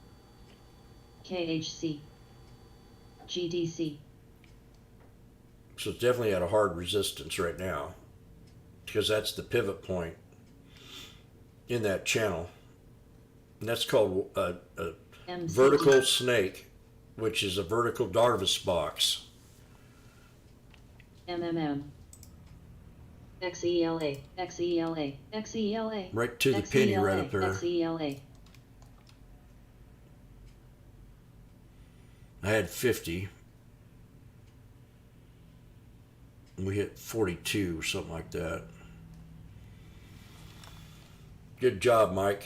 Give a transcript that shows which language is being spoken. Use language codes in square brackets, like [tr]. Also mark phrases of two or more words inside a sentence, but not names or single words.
[en] KHC. GDC. So it's definitely at a hard resistance right now because that's the pivot point in that channel. And that's called a MCD. vertical snake, which is a vertical Darvis box. MMM. XELA. XELA. XELA. Right to the penny right up there. XELA. I had 50. We hit 42 or something like that. Good job, Mike.